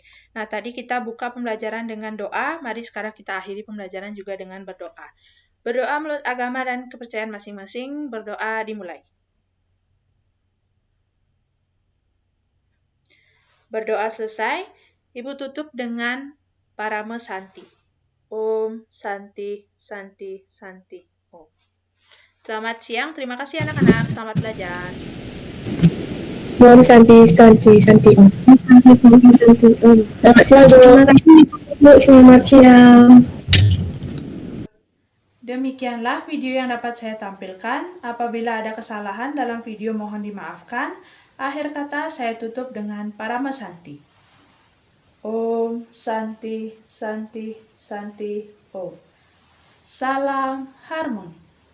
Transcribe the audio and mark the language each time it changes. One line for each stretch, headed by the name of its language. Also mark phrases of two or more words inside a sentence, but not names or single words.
Indonesian: Nah, tadi kita buka pembelajaran dengan doa. Mari sekarang kita akhiri pembelajaran juga dengan berdoa. Berdoa menurut agama dan kepercayaan masing-masing. Berdoa dimulai. Berdoa selesai, Ibu tutup dengan Parama Santi.
Sanskrit: Om Santi, Santi, Santi, Om.
Indonesian: Selamat siang, terima kasih anak-anak. Selamat belajar.
Sanskrit: Om Santi, Santi, Santi.
Indonesian: Selamat siang, Bu. Terima kasih, Bu. Selamat siang. Demikianlah video yang dapat saya tampilkan. Apabila ada kesalahan dalam video mohon dimaafkan. Akhir kata saya tutup dengan Parama Santi.
Sanskrit: Om Santi, Santi, Santi, Om.
Indonesian: Salam harmoni.